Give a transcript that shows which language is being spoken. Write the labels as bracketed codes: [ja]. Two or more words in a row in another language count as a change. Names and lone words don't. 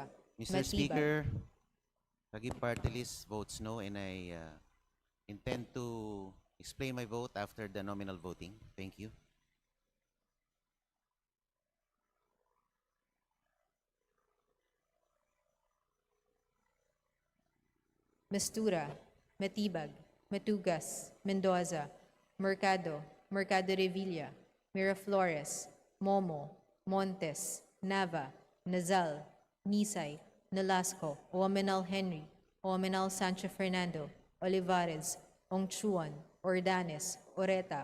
[en] Mr. Matibag. Speaker, Taguig Party List votes no, and I intend to explain my vote after the nominal voting. Thank you. Mastura, Matibag, Matugas, Mendoza, Mercado, Mercado Revilla, Miraflores, Momo, Montes, Nava, Nazal, Nisay, Nolasco, Oamenal Henry, Oamenal Sancho Fernando, Olivares, Ongchuan, Ordanes, Oreta,